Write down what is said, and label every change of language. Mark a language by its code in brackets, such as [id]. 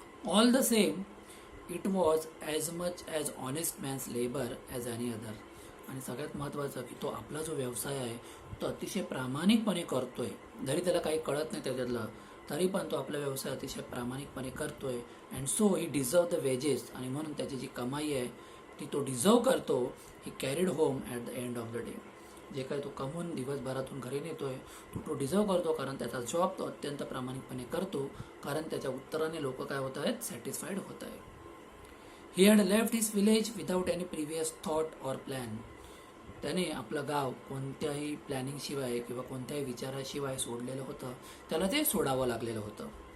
[en] All the same it was as much as honest man's labour as any other. [mr] आणि सगळ्यात महत्त्वाचं की तो आपला जो व्यवसाय आहे तो अतिशय प्रामाणिकपणे करतोय, जरी त्याला काही कळत नाही त्याच्यातलं तरी पण तो आपला व्यवसाय अतिशय प्रामाणिकपणे करतोय. [en] and so he deserve the wages, [mr] आणि म्हणून त्याची जी कमाई आहे ती तो डिझर्व करतो. [en] He carried home at the end of the day. [mr] जे काही तो कमवून दिवसभरातून घरी नेतोय तो डिझर्व करतो, कारण त्याचा जॉब तो अत्यंत प्रामाणिकपणे करतो, कारण त्याच्या उत्तराने लोक काय होत आहेत, सॅटिस्फाईड होत आहे. [en] He had left his village without any previous thought or plan. [mr] त्याने आपलं गाव कोणत्याही प्लॅनिंगशिवाय किंवा कोणत्याही विचाराशिवाय सोडलेलं होतं, त्याला ते सोडावं लागलेलं होतं.